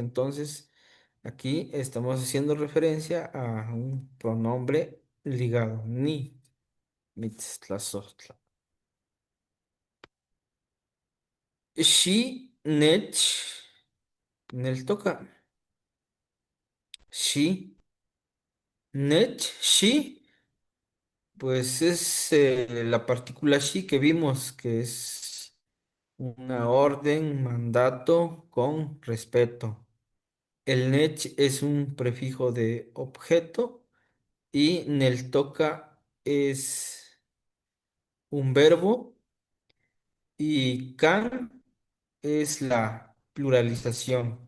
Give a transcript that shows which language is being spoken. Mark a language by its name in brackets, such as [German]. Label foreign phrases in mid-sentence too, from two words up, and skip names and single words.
[Spanish] Entonces, aquí estamos haciendo referencia a un pronombre ligado. [Nahuatl languages] Ni, mitztlazotla. Shi, nech, En el toca shi, net, shi, [Spanish] pues es la partícula shi que vimos, que es una orden, mandato con respeto. El net es un prefijo de objeto y nel toca es un verbo y can es la pluralización.